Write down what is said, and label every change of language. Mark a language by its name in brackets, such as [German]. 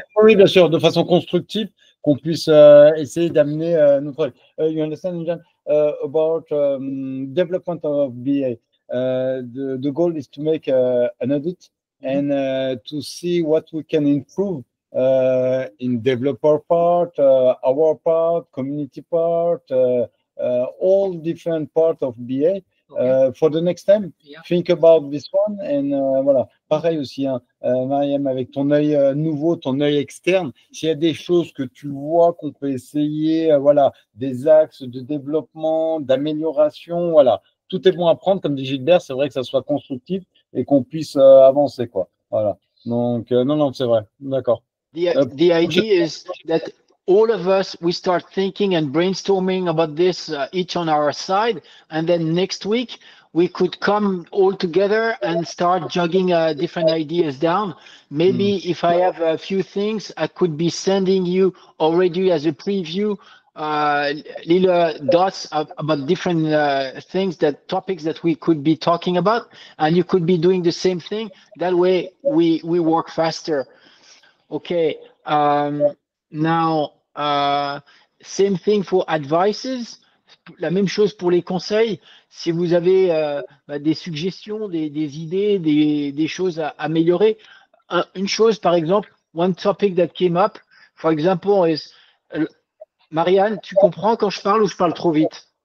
[French] Oui, bien sûr, de façon constructive, qu'on puisse essayer d'amener notre... [English] you understand, John, about development of BA. the goal is to make an audit and to see what we can improve in developer part, our part, community part, all different part of BA. For the next time, think about this one. And voilà. [French] Pareil aussi, hein, Mariam, avec ton œil nouveau, ton œil externe, s'il y a des choses que tu vois qu'on peut essayer, voilà, des axes de développement, d'amélioration, voilà. Tout est bon à prendre, comme dit Gilbert, c'est vrai que ça soit constructif et qu'on puisse avancer, quoi. Voilà. Donc, non, c'est vrai. D'accord. [English] The idea is that all of us, we start thinking and brainstorming about this each on our side. And then next week, we could come all together and start jogging different ideas down. Maybe if I have a few things, I could be sending you already as a preview little dots about different topics that we could be talking about. And you could be doing the same thing. That way we work faster. Okay. Now, same thing for advices. [French] La même chose pour les conseils. Si vous avez des suggestions, des idées, des choses à améliorer. Une chose, par exemple, [English] one topic that came up, for example, [French] is Marianne, tu comprends quand je parle ou je parle trop vite?